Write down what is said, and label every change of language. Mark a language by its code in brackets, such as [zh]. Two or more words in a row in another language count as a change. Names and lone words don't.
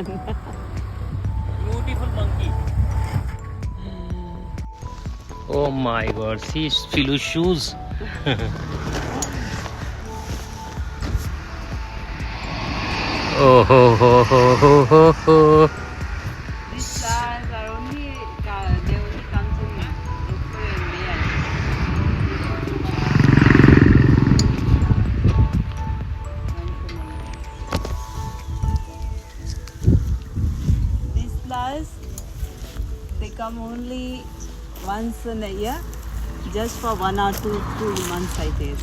[en] Beautiful monkey. Oh my god, see Philu's shoes. Oh ho ho ho ho ho ho. These stars are only, they only come to local India. These flowers, they come only once in a year, just for 1 or 2 months, I guess.